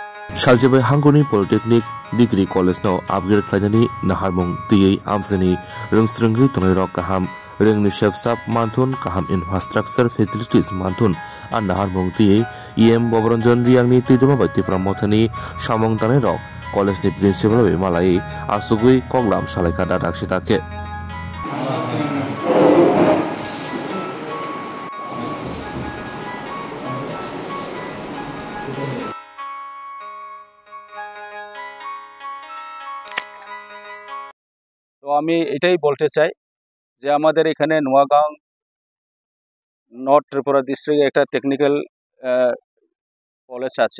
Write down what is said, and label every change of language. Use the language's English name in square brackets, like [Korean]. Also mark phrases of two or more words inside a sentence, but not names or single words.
[Kok Borok] सालजेबाय हांगोनि [English] polytechnic degree college [Kok Borok] नाव आपग्रेड खालामनायनि नाहारमं तैयै आमसनि रोंस्रोंगै तंनाय रक गाहाम रोंनि सेबसाब मानथुन गाहाम [English] infrastructure facilities [Kok Borok] मानथुन आर नाहारमं तैयै इएम बबरंजन रियांनि तैदमा बायतिफ्रा मथानि सामं तानाय रक कलेजनि प्रिन्सिपाल मालायै आसुगै कगलाम सालायका दादाक सिताके [Bangla] তো আমি এটাই বলতে চাই যে আমাদের এখানে নোয়াগাঁও নর্থ ত্রিপুরা ডিস্ট্রিক্টে একটা [English] technical college [Bangla] আছে।